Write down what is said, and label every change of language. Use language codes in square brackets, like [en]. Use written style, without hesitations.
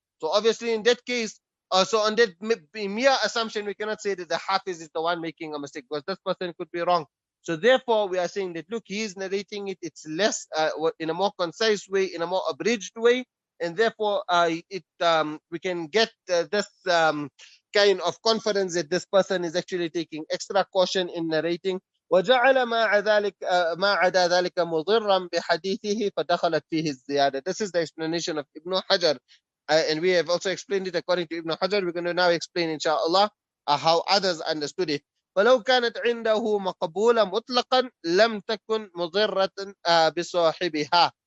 [en] So obviously in that case, so on that mere assumption, we cannot say that the Hafiz is the one making a mistake, because this person could be wrong. So therefore, we are saying that, look, he is narrating it. It's less in a more concise way, in a more abridged way, and therefore, we can get this kind of confidence that this person is actually taking extra caution in narrating. [ar] وجعل ما عدا ذلك مضرا بحديثه فدخلت فيه الزيادة. [en] This is the explanation of Ibn Hajar, and we have also explained it according to Ibn Hajar. We're going to now explain, inshallah, how others understood it. [ar] فلو كانت عنده مقبولة مطلقا لم تكن مضرة بصاحبها.